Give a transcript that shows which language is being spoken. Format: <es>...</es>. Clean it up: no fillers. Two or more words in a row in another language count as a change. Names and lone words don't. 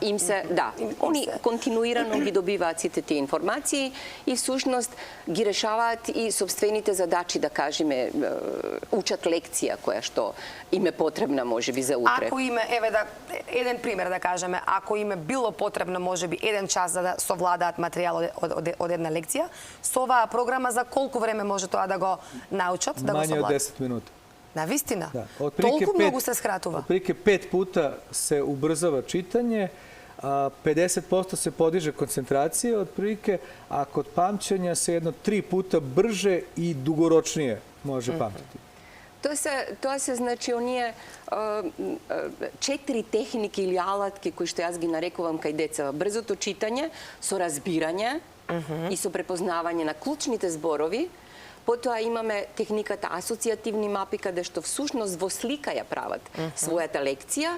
<mk>им се, да, они континуирано ги добиваат сите тие информации и всушност ги решаваат и сопствените задачи, да кажеме, учат лекција која што им е потребна можеби за утре. Ако име, еве да еден пример да кажеме, ако им е било потребно можеби 1 час за да совладаат материјал од една лекција, со оваа програма за колку време може тоа да го научат, да го</mk> <sr>Manje od</sr> <mk>совладаат?</mk> <sr>10 minuta.</sr> <mk>Навистина?</mk> <sr>Da.</sr> <mk>Толку многу се скратува?</mk> <sr>Otprilike 5 puta se ubrzava čitanje, a 50% se podiže koncentracija otprilike, a kod pamćenja se jedno 3 puta brže i dugoročnije može pamtiti.</sr> <mk>Тоа се значи оние 4 техники или алатки кои што јас ги нарекувам кај деца. Брзото читање со разбирање и со препознавање на клучните зборови. Потоа имаме техниката асоцијативни мапи, каде што всушност во слика ја прават својата лекција.</mk>